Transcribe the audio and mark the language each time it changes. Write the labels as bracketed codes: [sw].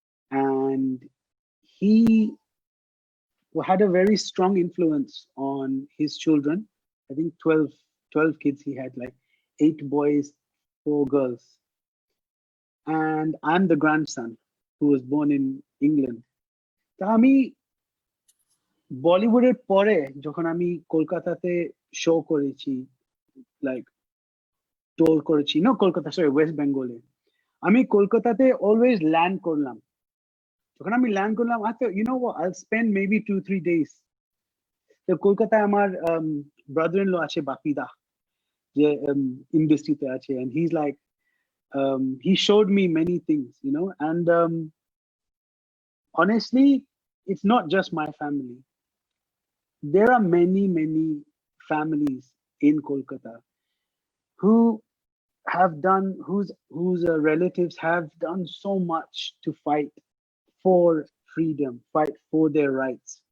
[en] And he had a very strong influence on his children. I think 12 kids he had, like 8 boys, 4 girls. And I'm the grandson who was born in England. [bn] তা আমি বলিউডের পরে যখন আমি কলকাতাতে show করেছি, like টোর করেছি, না কলকাতা, সরি, ওয়েস্ট বেঙ্গলে, আমি কলকাতাতে অলওয়েজ ল্যান্ড করলাম। যখন আমি ল্যান্ড করলাম, [en] I thought, you know what, I'll spend maybe 2-3 days. [bn] তো কলকাতায় আমার ব্রাদার ইন ল আছে, বাপিদা, যে ইন্ডাস্ট্রিতে আছে, [en] and he's like he showed me many things, you know. And honestly, it's not just my family. There are many families in Kolkata who have done, whose relatives have done so much to fight for freedom, fight for their rights.